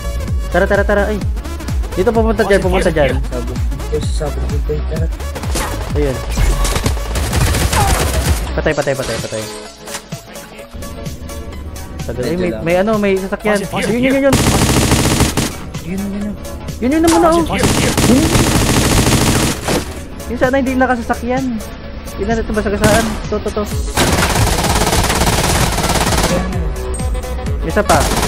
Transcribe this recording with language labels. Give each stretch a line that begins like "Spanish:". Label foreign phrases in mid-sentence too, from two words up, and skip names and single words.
Filipino: Tara. Ay. Dito pumunta dyan. Sabog. Dito sa sabog. Tara. Ayun. Patay. Tagal. Ay, may sasakyan. Yun. Yun naman na, oh.
Chinese: 发现敌人，
Filipino: Yung sana hindi nakasasakyan. Yun na ito basagasaan. To. Isa pa.